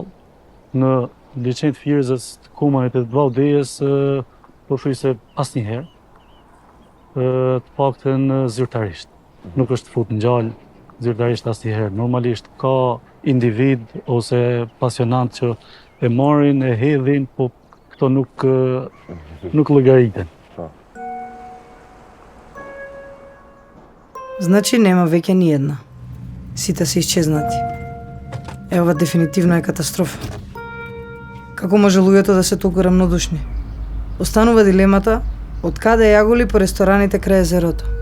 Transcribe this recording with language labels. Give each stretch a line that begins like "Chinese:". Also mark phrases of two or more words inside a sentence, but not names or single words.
Albanian: Në liçenet Fierzës, të Komanit e të Valldijes, po thuaj se asnjëherë. Të paktën zyrtarisht. Nuk është fut ngjall zyrtarisht asnjëherë. Normalisht ka individ ose pasionant që e marrin, e hedhin, po këto nuk llogariten.
Macedonian: Значи нема веќе ни една. Сите се исчезнати. Ова дефинитивно е катастрофа. Како може луѓето да се толку рамнодушни? Останува дилемата од каде јагули по рестораните крај езерото.